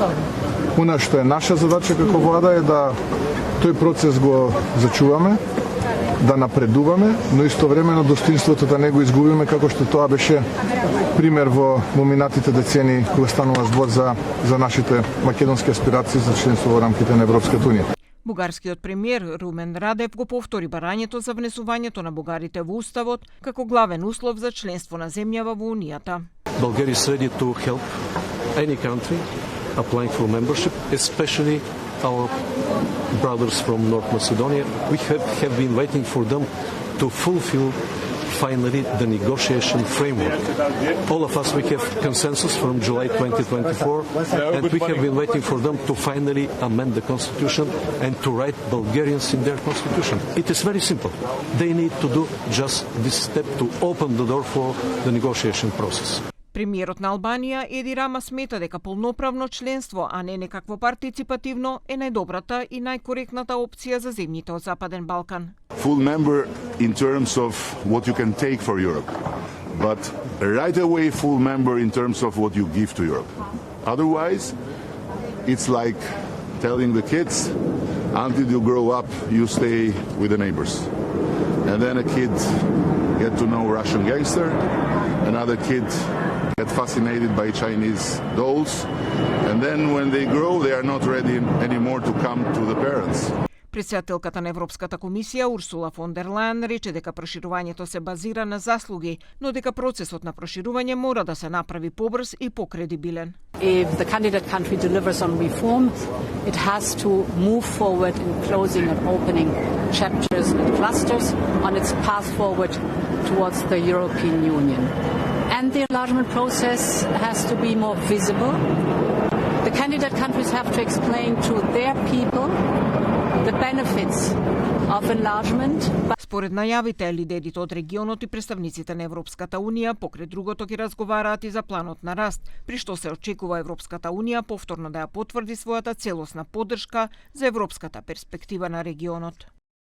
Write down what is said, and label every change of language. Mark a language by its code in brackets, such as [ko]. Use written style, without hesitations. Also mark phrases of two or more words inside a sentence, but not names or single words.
[mk] Она што е наша задача како влада е да тој процес го зачуваме, да напредуваме, но истовремено достоинството да не го изгубиме, како што тоа беше пример во минатите децени кога станува збор за нашите македонски аспирации за членство во рамките на Европската Унија. Бугарскиот премиер Румен Радев го повтори барањето за внесувањето на бугарите во уставот како главен услов за членство на земјава во Унијата. [en] Bulgaria is ready to help any country applying for membership, especially our brothers from North Macedonia. We have been waiting for them to fulfill finally the negotiation framework. All of us, we have consensus from July 2024, and we have been waiting for them to finally amend the constitution and to write Bulgarians in their constitution. It is very simple. They need to do just this step to open the door for the negotiation process. [mk] Премиерот на Албанија Еди Рама смета дека полноправно членство, а не некакво партиципативно, е најдобрата и најкоректната опција за земјите од Западен Балкан. [en] Full member in terms of what you can take for Europe, but right away full member in terms of what you give to Europe. Otherwise, it's like telling the kids, until you grow up, you stay with the neighbors. And then a kid get to know Russian gangster, another kid get fascinated by Chinese dolls, and then when they grow, they are not ready anymore to come to the parents. [mk] Претседателката на Европската комисија Урсула фон дер Лајен рече дека проширувањето се базира на заслуги, но дека процесот на проширување мора да се направи побрз и покредибилен. [en] If the candidate country delivers on reform, it has to move forward in closing and opening chapters and clusters on its path forward towards the European Union. And the enlargement process has to be more visible. The candidate countries have to explain to their people the benefits of enlargement. [mk] Според најавите, лидерите од регионот и представниците на Европската Унија покрај другото ќе разговараат и за планот на раст, при што се очекува Европската Унија повторно да ја потврди својата целосна поддршка за европската перспектива на регионот.